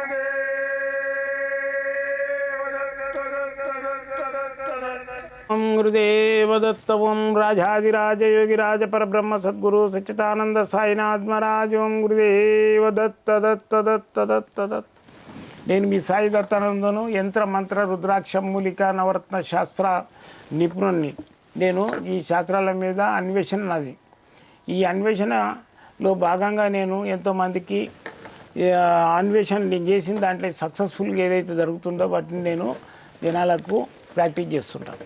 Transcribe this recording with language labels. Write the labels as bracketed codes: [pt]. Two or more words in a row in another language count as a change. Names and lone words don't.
[sa] ओम गुरुदेव दत्त ओम राजाधिराज योगिराज परब्रह्म सद्गुरु सच्चिदानंद साईनाथ महाराज ओम गुरुदेव दत्त दत्त दत्त दत्त दत्त [te] నేను మీ సాయి దత్తానందను యంత్ర మంత్ర రుద్రాక్ష మూలిక నవరత్న శాస్త్ర నిపుణుణ్ణి. నేను ఈ శాస్త్రాల మీద అన్వేషణ నాది. ఈ అన్వేషణలో భాగంగా నేను ఎంతోమందికి అన్వేషణ నేను చేసిన దాంట్లో సక్సెస్ఫుల్గా ఏదైతే జరుగుతుందో వాటిని నేను జనాలకు ప్రాక్టీస్ చేస్తుంటాను.